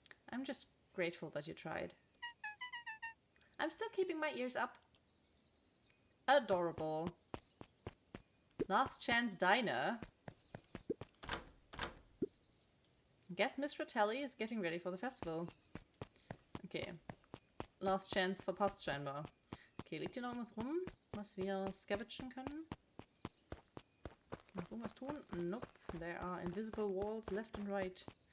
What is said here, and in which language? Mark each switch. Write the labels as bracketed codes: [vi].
[en] I'm just grateful that you tried. I'm still keeping my ears up. Adorable. Last Chance Diner. Guess Miss Fratelli is getting ready for the festival. [de] Okay. Last Chance verpasst scheinbar. Okay, liegt hier noch irgendwas rum, was wir scavengen können? Kann ich irgendwas tun? Nope. [en] There are invisible walls left and right.